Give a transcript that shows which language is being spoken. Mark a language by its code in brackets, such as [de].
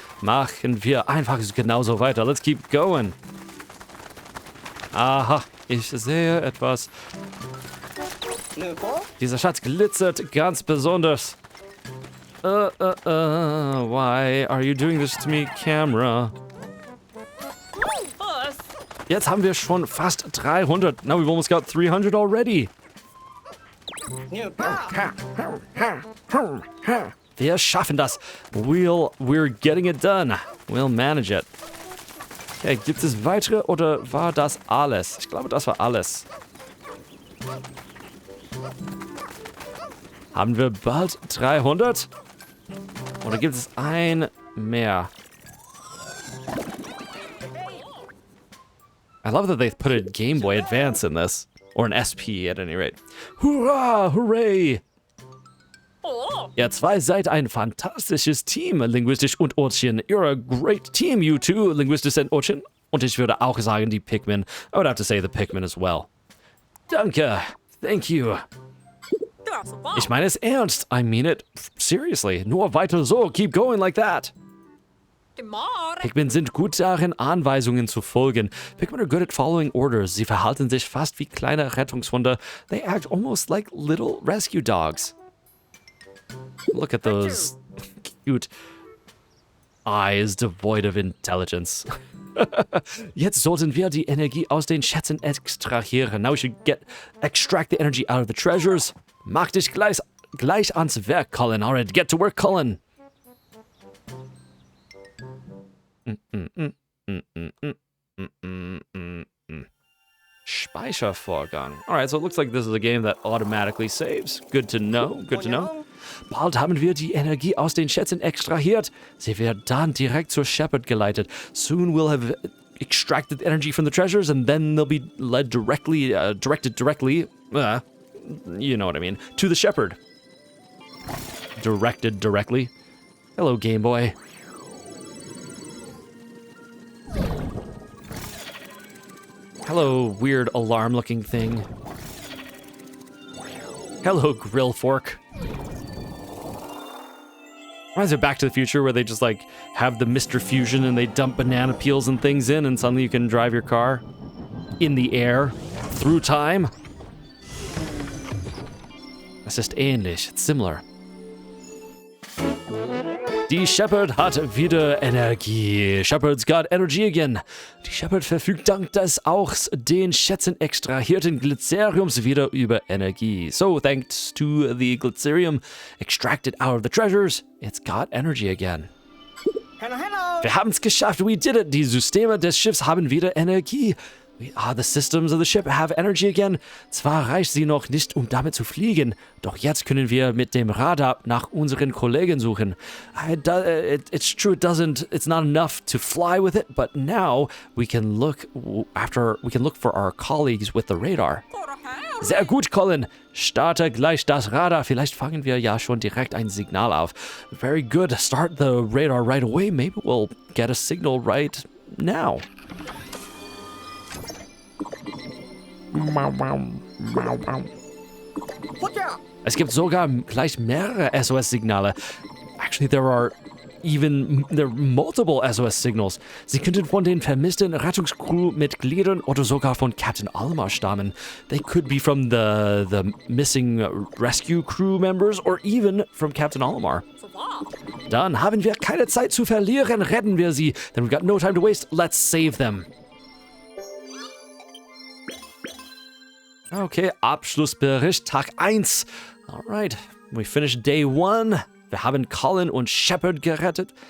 [de] Machen wir einfach genauso weiter. [en] Let's keep going. [de] Aha, ich sehe etwas. Dieser Schatz glitzert ganz besonders. [en] Why are you doing this to me, camera? [de] Jetzt haben wir schon fast 300. [en] Now we've almost got 300 already. [de] Wir schaffen das. [en] We're getting it done. We'll manage it. [de] Okay, gibt es weitere oder war das alles? Ich glaube, das war alles. Haben wir bald 300? Oder gibt es ein mehr? [en] I love that they put a Game Boy Advance in this. Or an SP at any rate. Hurra! Hooray! [de] Ihr zwei seid ein fantastisches Team, Linguistish und Ortchen. [en] You're a great team, you two, Linguistish and Ortchen. [de] Und ich würde auch sagen, die Pikmin. [en] I would have to say the Pikmin as well. [de] Danke. [en] Thank you. [de] Ich meine es ernst. [en] I mean it seriously. [de] Nur weiter so. [en] Keep going like that. [de] Pikmin sind gut darin, Anweisungen zu folgen. [en] Pikmin are good at following orders. [de] Sie verhalten sich fast wie kleine Rettungshunde. [en] They act almost like little rescue dogs. Look at those cute eyes devoid of intelligence. [de] Jetzt sollten wir die Energie aus den Schätzen extrahieren. [en] Now we should extract the energy out of the treasures. [de] Mach dich gleich ans Werk, Colin. [en] Alright, get to work, Colin. Speichervorgang. Alright, so it looks like this is a game that automatically saves. Good to know, good to know. [de] Bald haben wir die Energie aus den Schätzen extrahiert. Sie wird dann direkt zur Shepherd geleitet. [en] Soon we'll have extracted energy from the treasures and then they'll be directed directly, you know what I mean, to the Shepherd. Directed directly. Hello, Game Boy. Hello, weird alarm-looking thing. Hello, grill fork. Reminds me of Back to the Future, where they just, like, have the Mr. Fusion and they dump banana peels and things in, and suddenly you can drive your car in the air through time. It's just ähnlich. It's similar. [de] Die Shepherd hat wieder Energie. [en] Shepherd's got energy again. [de] Die Shepherd verfügt dank des aus den Schätzen extrahierten Glyceriums wieder über Energie. [en] So, thanks to the Glycerium extracted out of the treasures, it's got energy again. Hello, hello. [de] Wir haben's geschafft. [en] We did it. [de] Die Systeme des Schiffs haben wieder Energie. [en] The systems of the ship have energy again. [de] Zwar reicht sie noch nicht, um damit zu fliegen, doch jetzt können wir mit dem Radar nach unseren Kollegen suchen. [en] It's true, it's not enough to fly with it, but now we can look for our colleagues with the radar. [de] Sehr gut, Colin. Starte gleich das Radar. Vielleicht fangen wir ja schon direkt ein Signal auf. [en] Very good. Start the radar right away. Maybe we'll get a signal right now. [de] Es gibt sogar gleich mehrere SOS-Signale. [en] Actually, there are even there are multiple SOS Signals. [de] Sie könnten von den vermissten Rettungscrew-Mitgliedern oder sogar von Captain Almar stammen. [en] They could be from the missing rescue crew members or even from Captain Almar. [de] Dann haben wir keine Zeit zu verlieren. Retten wir sie. [en] Then we've got no time to waste. Let's save them. [de] Okay, Abschlussbericht Tag 1. [en] Alright, we finished day 1. [de] Wir haben Colin und Shepard gerettet.